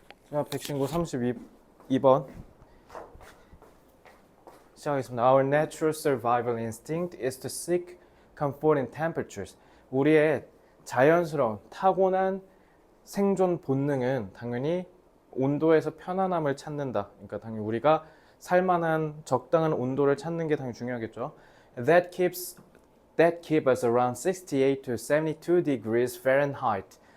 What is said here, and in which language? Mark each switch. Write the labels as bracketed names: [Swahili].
[Korean] 자, 백신구 32번 시작하겠습니다. [English] Our natural survival instinct is to seek comfort in temperatures. [Korean] 우리의 자연스러운 타고난 생존 본능은 당연히 온도에서 편안함을 찾는다. 그러니까 당연히 우리가 살만한 적당한 온도를 찾는 게 당연히 중요하겠죠. [English] That keep us around 68 to 72 degrees Fahrenheit.